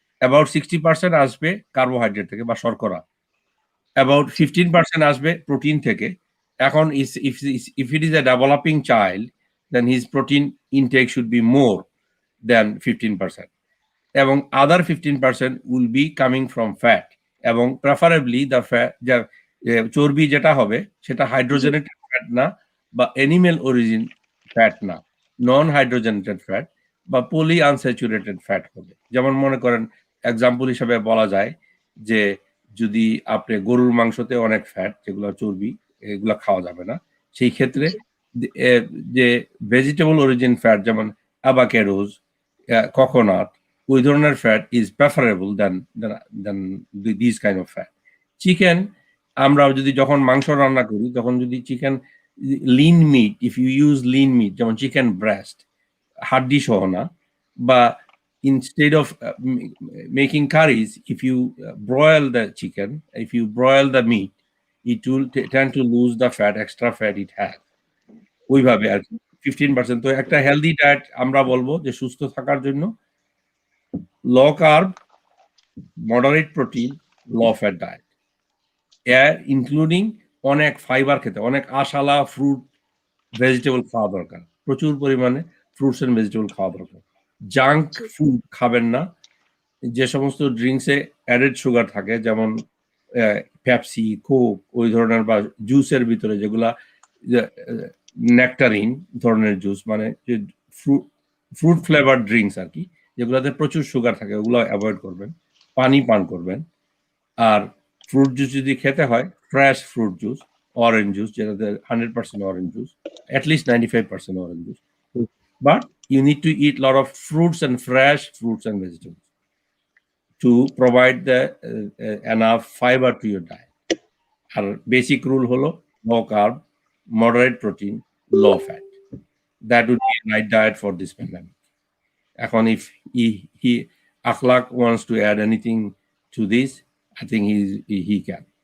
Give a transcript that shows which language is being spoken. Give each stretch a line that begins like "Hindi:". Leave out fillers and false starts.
Bangla: about 60% আসবে carbohydrate থেকে বা শর্করা, about 15% আসবে প্রোটিন থেকে।
English: এখন if it is a developing child, then his protein intake should be more than 15%.
Bangla: এবং other 15% will be coming from fat, এবং preferably the fat, চর্বি যেটা হবে সেটা হাইড্রোজেনেটেড ফ্যাট না বা অ্যানিমেল অরিজিন ফ্যাট না, নন হাইড্রোজেনেটেড ফ্যাট বা পলি আনস্যাচুরেটেড ফ্যাট হবে। যেমন মনে করেন এক্সাম্পল হিসেবে বলা যায় যে যদি আপনি গরুর মাংসতে অনেক ফ্যাট, যেগুলো চর্বি, এগুলো খাওয়া যাবে না। সেই ক্ষেত্রে যে ভেজিটেবল অরিজিন ফ্যাট যেমন অ্যাভাকাডোজ, কোকোনাট, ওই ধরনের fat is preferable then this kind of fat. Chicken, আমরা যদি যখন মাংস রান্না করি তখন যদি chicken Lin meet, if you use Lin meet, যেমন চিকেন ব্রেস্ট, হাড্ডি সহ না, বা
English: instead of making curries, if you broil the chicken, if you broil the meat, it will tend to lose the fat, extra fat it has.
Bangla: ওইভাবে আর 15%। তো একটা healthy diet আমরা বলবো যে সুস্থ থাকার জন্য low carb, moderate protein, low fat diet, এর ইনক্লুডিং অনেক ফাইবার খেতে, অনেক আশালা ফ্রুট ভেজিটেবল খাওয়া দরকার, প্রচুর পরিমাণে ফ্রুটস এন্ড ভেজিটেবল খাওয়া দরকার। জাঙ্ক ফুড খাবেন না, যে সমস্ত ড্রিঙ্কসে অ্যাডেড সুগার থাকে যেমন পেপসি, কোক, ওই ধরনের, বা জুসের ভিতরে যেগুলা নেকটারিন ধরনের জুস, মানে যে ফ্রুট ফ্লেভার ড্রিঙ্কস আর কি, যেগুলোতে প্রচুর সুগার থাকে, ওগুলো অ্যাভয়েড করবেন। পানি পান করবেন। আর ফ্রুট জুস যদি খেতে হয়, fresh fruit juice, orange juice, যেটাতে 100% orange juice, at least 95% orange juice.
English: But you need to eat a lot of fruits and fresh fruits and vegetables to provide the enough fiber to your diet. Our basic rule holo low carb, moderate protein, low fat. That would be a right diet for this pandemic. এখন if he Akhlaq wants to add anything to this, I think he can.